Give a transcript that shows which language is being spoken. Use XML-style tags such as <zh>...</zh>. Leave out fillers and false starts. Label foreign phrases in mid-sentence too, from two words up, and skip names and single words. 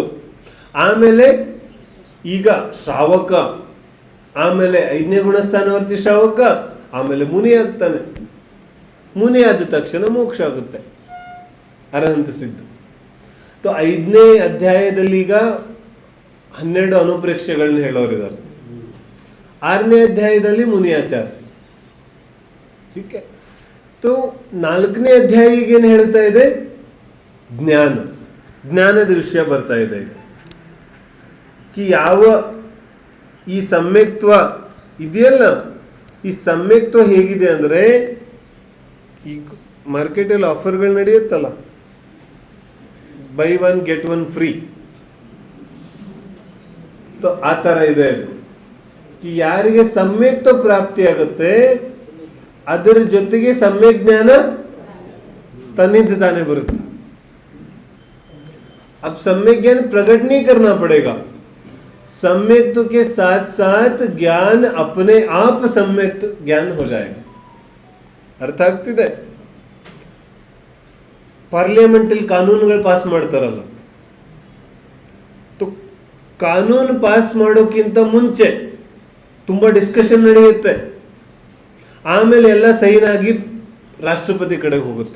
<kn>ಆಮೇಲೆ ಈಗ ಶ್ರಾವಕ, ಆಮೇಲೆ 5ನೇ ಗುಣಸ್ಥಾನವರ್ತಿ ಶ್ರಾವಕ, ಆಮೇಲೆ ಮುನಿ ಆಗ್ತಾನೆ. ಮುನಿ ಆದ ತಕ್ಷಣ ಮೋಕ್ಷ ಆಗುತ್ತೆ, ಅರಹಂತ ಸಿದ್ಧ. 5ನೇ ಅಧ್ಯಾಯದಲ್ಲಿ ಈಗ 12 ಅನುಪ್ರೇಕ್ಷೆಗಳನ್ನ ಹೇಳೋರಿದ್ದಾರೆ. 6ನೇ ಅಧ್ಯಾಯದಲ್ಲಿ ಮುನಿಯಾಚಾರ.</kn> <hi>ठीक है?</hi> <kn>तो 4ನೇ ಅಧ್ಯಾಯ ಏನು ಹೇಳ್ತಾ ಇದೆ? ಜ್ಞಾನದ ವಿಷಯ ಬರ್ತಾ ಇದೆ. ಯಾವ ಈ ಸಮ್ಯಕ್ತ್ವ ಇದೆಯಲ್ಲ, ಈ ಸಮ್ಯಕ್ತ್ವ ಹೇಗಿದೆ ಅಂದ್ರೆ, ಈಗ ಮಾರ್ಕೆಟಲ್ಲಿ ಆಫರ್ಗಳು ನಡೆಯುತ್ತಲ್ಲ,</kn> <en>buy 1 get 1 free,</en> <kn>ಆ ತರ ಇದೆ. ಅದು ಯಾರಿಗೆ ಸಮ್ಯಕ್ತ್ವ ಪ್ರಾಪ್ತಿ ಆಗುತ್ತೆ ಅದರ ಜೊತೆಗೆ ಸಮ್ಯಕ್ ಜ್ಞಾನ ತನ್ನಿಂದ ತಾನೇ ಬರುತ್ತೆ.</kn> <hi>अब सम्यक ज्ञान प्रकट नहीं करना पड़ेगा, सम्यक्त्व के साथ साथ ज्ञान अपने आप सम्यक्त ज्ञान हो जाएगा.</hi> <kn>ಅರ್ಥ ಆಗ್ತಿದೆ? ಪಾರ್ಲಿಮೆಂಟಲ್ಲಿ ಕಾನೂನುಗಳು ಪಾಸ್ ಮಾಡ್ತಾರಲ್ಲ, ಕಾನೂನು ಪಾಸ್ ಮಾಡೋಕ್ಕಿಂತ ಮುಂಚೆ ತುಂಬಾ ಡಿಸ್ಕಷನ್ ನಡೆಯುತ್ತೆ. ಆಮೇಲೆ ಎಲ್ಲ ಸೈನ್ ಆಗಿ ರಾಷ್ಟ್ರಪತಿ ಕಡೆಗೆ ಹೋಗುತ್ತೆ.</kn>